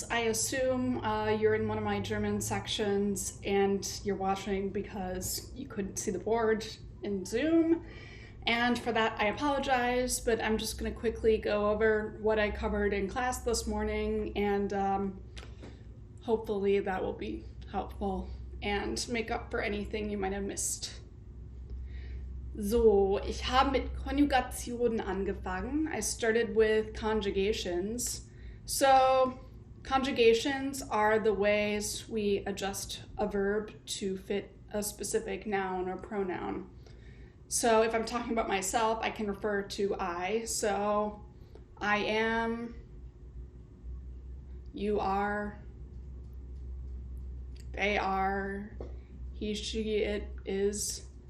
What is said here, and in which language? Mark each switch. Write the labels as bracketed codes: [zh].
[en] I assume you're in one of my German sections and you're watching because you couldn't see the board in Zoom. And for that, I apologize, but I'm just going to quickly go over what I covered in class this morning, and hopefully that will be helpful and make up for anything you might have missed. [de] So, ich habe mit Konjugationen angefangen. [en] I started with conjugations. So, conjugations are the ways we adjust a verb to fit a specific noun or pronoun. So if I'm talking about myself, I can refer to I. So I am, you are, they are, he, she, it is.